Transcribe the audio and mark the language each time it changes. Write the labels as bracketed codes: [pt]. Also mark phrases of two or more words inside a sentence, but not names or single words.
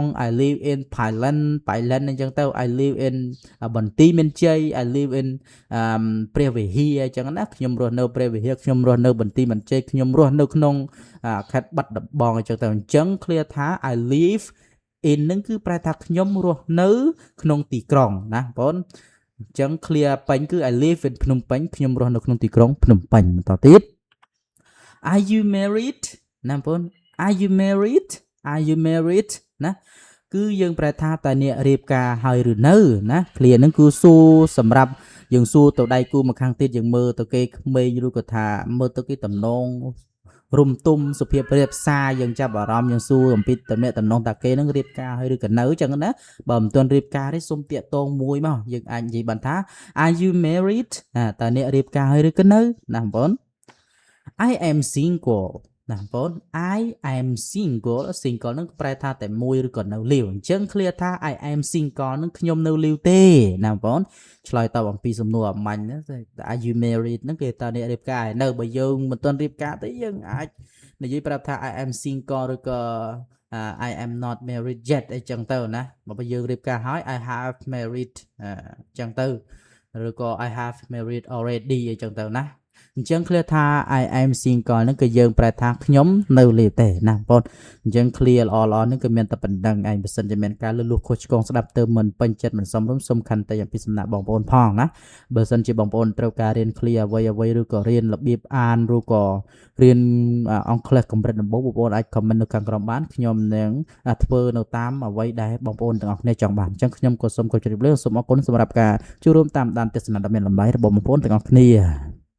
[en] I live in Thailand [km] អញ្ចឹងទៅ [en] I live in [km] បន្ទាយមានជ័យ [en] I live in [km] ព្រះវិហារអញ្ចឹងណាខ្ញុំរស់នៅព្រះវិហារខ្ញុំ រស់នៅបន្ទាយមានជ័យខ្ញុំរស់នៅក្នុងខេត្តបាត់ដំបងអញ្ចឹងទៅអញ្ចឹង clear ថា [en] I live in [km] នឹងគឺប្រែថាខ្ញុំរស់នៅក្នុងទីក្រុងណាបងប្អូនអញ្ចឹង clear ពេញគឺ [en] I live in [km] ភ្នំពេញខ្ញុំរស់នៅក្នុងទីក្រុងភ្នំពេញបន្តទៀត [en] Are you married [km] ណាបងប្អូន [en] Are you married [km] ណាគឺយើងប្រែថាតើអ្នករៀបការហើយឬនៅណា clear ហ្នឹងគឺសួរសម្រាប់យើងសួរទៅដៃគូមកខាងទៀតយើងមើលទៅគេក្មេងឬក៏ថាមើលទៅគេតំណង រុំទុំសុភាពរៀបសារយើងចាប់អារម្មណ៍យើងសួរអំពីតំណែងតំណងតាគេនឹងរៀបការហើយឬក៏នៅអញ្ចឹងណាបើមិនទាន់រៀបការទេសុំតាកតងមួយមកយើងអាចនិយាយបានថា [en] Are you married [km] តើអ្នករៀបការហើយឬក៏នៅណាបងប្អូន [en] I am single [km] ណាបងប្អូន [en] I am single [km] នឹងប្រែថាតែមួយឬក៏នៅលាវអញ្ចឹង clear ថា [en] I am single [km] នឹងខ្ញុំនៅលាវទេណាបងប្អូនឆ្លើយតបអំពីសំណួរអាម៉ាញ់ណា [en] Are you married [km] ហ្នឹងគេតើអ្នករៀបការហើយនៅបើយើងមិនទាន់រៀប ការទេយើងអាចនិយាយប្រាប់ថា [en] I am single [km] ឬក៏ [en] I am not married yet [km] អីចឹងទៅណាបើយើងរៀបការហើយ [en] I have married [km] ចឹងទៅឬក៏ I [en] have married already [km] អីចឹងទៅណាអញ្ចឹង clear ថា [en] I am single [km] ហ្នឹងគឺយើងប្រែថាខ្ញុំនៅលាវទេណាបងប្អូនអញ្ចឹង clear ល្អហ្នឹងគឺមានតែប៉ុណ្្នឹងឯងបើសិនជាមានការលឺលួសខុសឆ្គងស្ដាប់ទៅមិនពេញចិត្តមិនសមរម្យសូមខន្តីអំពីសំណាក់បងប្អូនផងណាបើសិនជាបងប្អូនត្រូវការរៀន clear អ្វីឬក៏រៀនរបៀបអានឬក៏រៀនអង់គ្លេសកម្រិតដំបូងបងប្អូនអាច comment នៅខាងក្រោមបានខ្ញុំនឹងធ្វើនៅតាមអ្វីដែលបងប្អូនទាំងអស់គ្នាចង់បានអញ្ចឹងខ្ញុំក៏សូមគោរពជម្រាបលាសូមអរគុណសម្រាប់ការចូលរួមតាមដានទស្សនាដ៏មានតម្លៃរបស់បងប្អូនទាំងអស់គ្នា